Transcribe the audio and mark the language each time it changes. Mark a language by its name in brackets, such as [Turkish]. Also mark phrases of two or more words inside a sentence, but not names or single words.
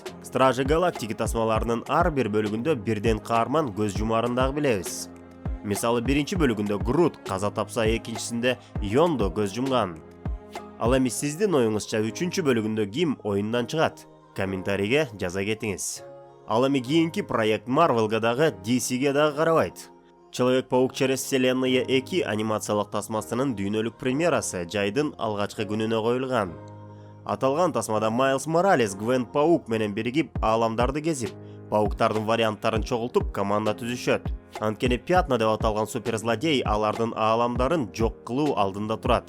[Kyrgyz] Стражи Галактики тасмаларынын ар бир бөлүгүндө бирден каарман көз жумарын дагы билебиз. Мисалы, биринчи бөлүгүндө Грут каза тапса, экинчисинде Йондо көз жумган. Ал эми сиздин оюңузча 3-бөлүгүндө ким оюндан чыгат? Комментарийге жаза кетиңиз. Ал эми кийинки проект Marvelга дагы, DCге дагы карабайт. Человек-паук через вселенные 2 анимациялык тасмасынын дүйнөлүк премьерасы жайдын алгачкы күнүнө коюлган. Аталган тасмада Майлз Моралес Гвен Паук менен биригип ааламдарды кезип, пауктардын варианттарын чогултуп команда түзүшөт. Анткени Пятна деп аталган суперзлодей алардын ааламдарын жок кылуу алдында турат.